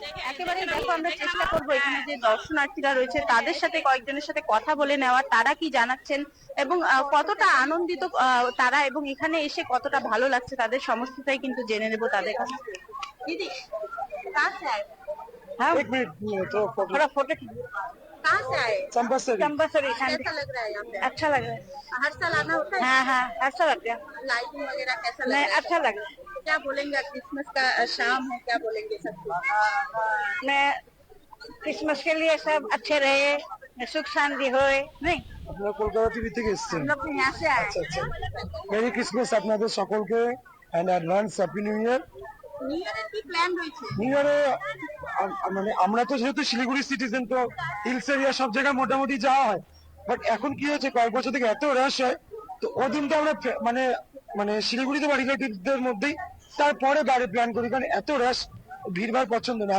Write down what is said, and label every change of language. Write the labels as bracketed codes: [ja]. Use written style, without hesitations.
[bn] একেবারে দেখো, আমরা চেষ্টা করবো এখানে যে দর্শনার্থীরা রয়েছে তাদের সাথে কয়েকজনের সাথে কথা বলে নেওয়া, তারা কি জানাচ্ছেন এবং কতটা আনন্দিত তারা, এবং এখানে এসে কতটা ভালো লাগছে তাদের সমস্তটাই কিন্তু জেনে নেবো তাদের কাছে। [hi] দিদি कहाँ से आए? हाँ, एक मिनट तो थोड़ा फोटो कहाँ से आए? चंपासरी। चंपासरी। कैसा लग रहा है यहाँ पे? अच्छा लग रहा है। हर साल आना होता है? हाँ हाँ, अच्छा लग रहा है। लाइटिंग वगैरह कैसा लग रहा है? अच्छा लग रहा है। क्या बोलेंगे, क्रिसमस का शाम है, क्या बोलेंगे सबको? मैं क्रिसमस के लिए सब अच्छे रहे, सुख शांति होए। नहीं, [bn] আপনারা কলকাতা টিভি থেকে এসেছেন? [hi] हम लोग यहाँ से आए। [bn] আচ্ছা আচ্ছা, মেরি ক্রিসমাস আপনাদের সকলকে and advance happy new year. New ইয়ারের কি প্ল্যান রয়েছে? নিউ ইয়ারে মানে আমরা তো যেহেতু শিলিগুড়ি সিটিজেন, তো হিলস এরিয়া সব জায়গায় মোটামুটি যাওয়া হয়, বাট এখন কি হয়েছে কয়েক বছর থেকে এত রাশ হয়, তো ওই দিনটা আমরা মানে মানে শিলিগুড়িতে বা রিলেটিভদের মধ্যেই তারপরে বাইরে প্ল্যান করি, কারণ এত রাশ ভিড়ভাড় পছন্দ না।